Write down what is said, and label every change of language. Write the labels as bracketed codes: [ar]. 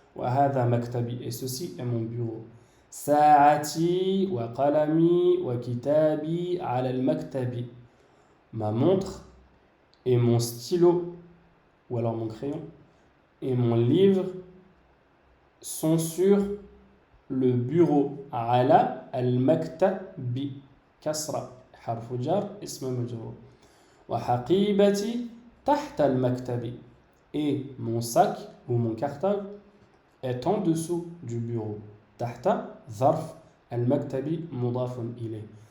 [ar] وهذا مكتبي. [fr] Et ceci est mon bureau. [ar] ساعتي وقلمي وكتابي على المكتب. [fr] Ma montre et mon stylo, ou alors mon crayon, et mon livre sont sur le bureau. [ar] على المكتب. كسرة. حرف جر اسم مجرور. وحقيبتي تحت المكتب. [fr] Et mon sac ou mon cartable est en dessous du bureau. [ar] تحت ظرف المكتب مضاف إليه.